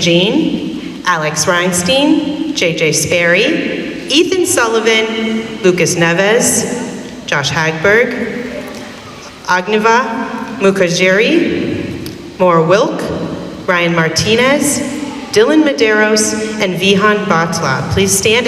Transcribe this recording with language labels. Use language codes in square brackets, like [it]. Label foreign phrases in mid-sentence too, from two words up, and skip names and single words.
[en] Jean, Alex Reinstein, JJ Sperry, Ethan Sullivan, Lucas Neves, Josh Hagberg, Agniva Mukherjee, Moore Wilk, Ryan Martinez, Dylan Medeiros, and Vihan Batla. Please stand.